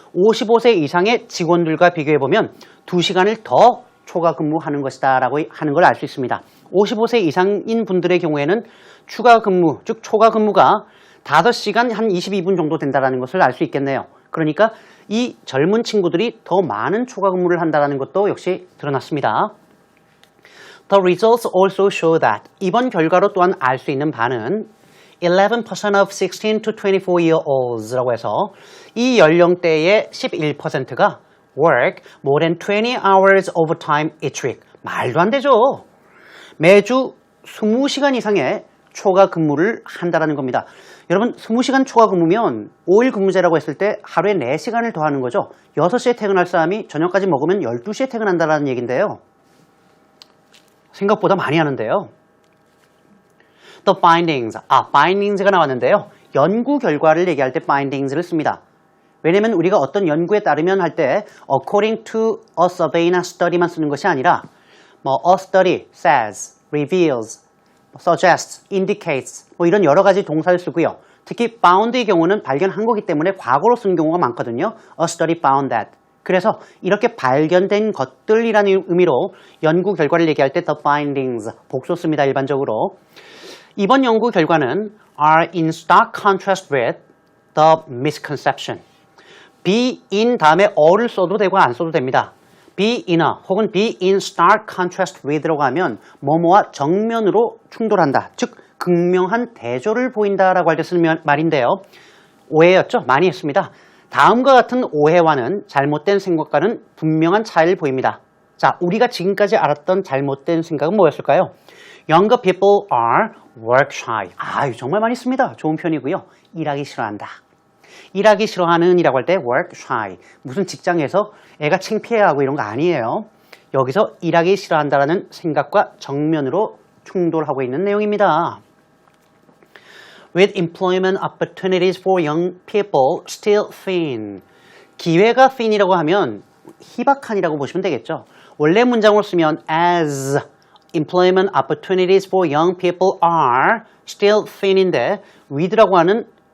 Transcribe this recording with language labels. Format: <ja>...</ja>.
<ko>55세 이상의 직원들과 비교해보면 2시간을 더 초과 근무하는 것이다 라고 하는 걸 알 수 있습니다. 55세 이상인 분들의 경우에는 추가 근무, 즉 초과 근무가 5시간 한 22분 정도 된다는 것을 알 수 있겠네요. 그러니까 이 젊은 친구들이 더 많은 초과 근무를 한다는 것도 역시 드러났습니다.</ko> <en>The results also show that</en> <ko>이번 결과로 또한 알 수 있는 바는</ko> <en>11% of 16 to 24 year olds</en> <ko>라고 해서 이 연령대의 11%가</ko> <en>work more than 20 hours overtime each week.</en> <ko>말도 안 되죠. 매주 20시간 이상의 초과 근무를 한다는 겁니다. 여러분 20시간 초과 근무면 5일 근무제라고 했을 때 하루에 4시간을 더 하는 거죠. 6시에 퇴근할 사람이 저녁까지 먹으면 12시에 퇴근한다는 얘기인데요. 생각보다 많이 하는데요.</ko> <en>The findings.</en> <ko>findings가 나왔는데요. 연구 결과를 얘기할 때 findings를 씁니다. 왜냐면 우리가 어떤 연구에 따르면 할 때</ko> <en>according to a survey</en> <ko>나 study만 쓰는 것이 아니라</ko> <en>a study says, reveals, suggests, indicates</en> <ko>이런 여러 가지 동사를 쓰고요. 특히 found의 경우는 발견한 거기 때문에 과거로 쓴 경우가 많거든요.</ko> <en>A study found that.</en> <ko>그래서 이렇게 발견된 것들이라는 의미로 연구 결과를 얘기할 때 the findings 복수 씁니다. 일반적으로. 이번 연구 결과는</ko> <en>are in stark contrast with the misconception.</en> <ko>be in 다음에 어를 써도 되고 안 써도 됩니다. be in a 혹은</ko> <en>be in stark contrast with</en> <ko>라고 하면 뭐뭐와 정면으로 충돌한다. 즉 극명한 대조를 보인다라고 할 때 쓰는 말인데요. 오해였죠? 많이 했습니다. 다음과 같은 오해와는 잘못된 생각과는 분명한 차이를 보입니다. 자, 우리가 지금까지 알았던 잘못된 생각은 뭐였을까요?</ko> <en>Younger people are work shy.</en> <ko>정말 많이 씁니다. 좋은 편이고요. 일하기 싫어한다. 일하기 싫어하는 이라고 할 때 work shy. 무슨 직장에서 애가 창피해하고 이런 거 아니에요. 여기서 일하기 싫어한다라는 생각과 정면으로 충돌하고 있는 내용입니다.</ko> <en>With employment opportunities for young people still thin.</en> <ko>기회가 thin이라고 하면 희박한이라고 보시면 되겠죠. 원래 문장으로 쓰면</ko> <en>as employment opportunities for young people are still thin인데 with</en> <ko>라고 하는</ko>